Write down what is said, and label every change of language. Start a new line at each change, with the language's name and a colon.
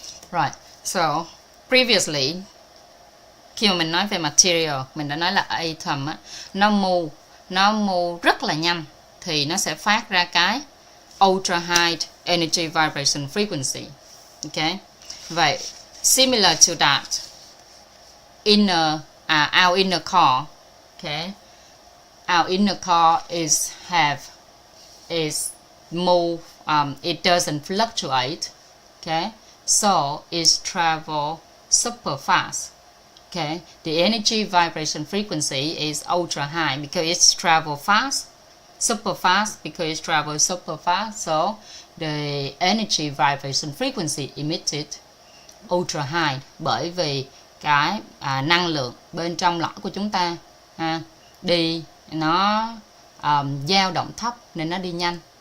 English: Right, so previously
Vietnamese: khi mà mình nói về material, mình đã nói là atom á, nó move rất là nhanh thì nó sẽ phát ra cái
English: ultra high energy vibration frequency. Okay, vậy similar to that, our inner core, okay, our inner core is move, it doesn't fluctuate, okay, so it travel super fast. Okay, the energy vibration frequency is ultra high because it's travel fast, super fast because it travels super fast, so the energy vibration frequency emitted ultra high,
Vietnamese: bởi vì cái năng lượng bên trong lõi của chúng ta đi nó dao động thấp nên nó đi nhanh.